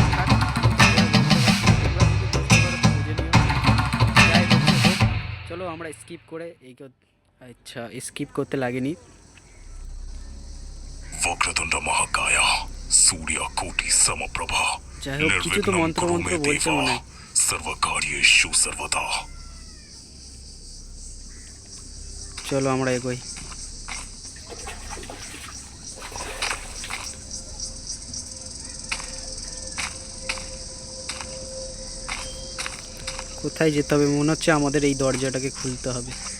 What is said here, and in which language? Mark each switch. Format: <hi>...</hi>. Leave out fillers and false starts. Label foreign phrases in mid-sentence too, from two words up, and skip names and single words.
<bn>থাক, আমি তো পড়ে বলতে পারছি না, তোমরা যদি বুঝতে পারো তো বুঝে নিও। যাই হচ্ছে হোক, চলো আমরা স্কিপ করে এই। আচ্ছা, স্কিপ করতে লাগেনি।</bn> <sa>वक्रतुंड महाकाय सूर्यकोटि समप्रभा</sa> <bn>যাই হোক, কিছু তো</bn> <sa>निर्विघ्नं</sa> <bn>মন্ত্র</bn> <sa>कुरु</sa> <bn>মন্ত্র</bn> <sa>मे</sa> <bn>বলছে</bn> <sa>देवा</sa> <bn>মনে হয়।</bn> <sa>सर्वकार्येषु सर्वदा।</sa> <bn>চলো আমরা এগোই। কোথায় যেতে হবে? মনে হচ্ছে আমাদের এই দরজাটাকে খুলতে হবে।</bn>